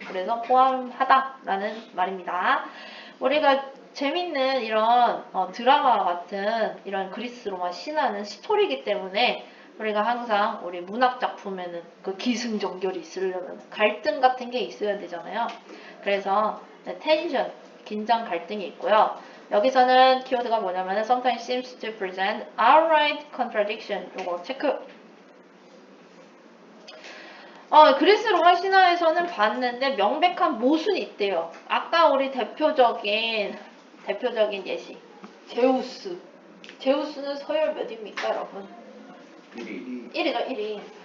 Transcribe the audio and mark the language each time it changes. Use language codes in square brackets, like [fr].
[ko] 그래서 포함하다라는 말입니다. 우리가 재밌는 이런 드라마 같은 이런 그리스 로마 신화는 스토리이기 때문에 우리가 항상 우리 문학 작품에는 그 기승전결이 있으려면 갈등 같은 게 있어야 되잖아요. 그래서 텐션, 긴장 갈등이 있고요. 여기서는 키워드가 뭐냐면 [en] sometimes seems to present outright contradiction. [ko] 요거 체크. 그리스 로마 신화에서는 봤는데 명백한 모순이 있대요. 아까 우리 대표적인 예시. 제우스. 제우스는 서열 몇입니까, 여러분? 1이죠, 1이.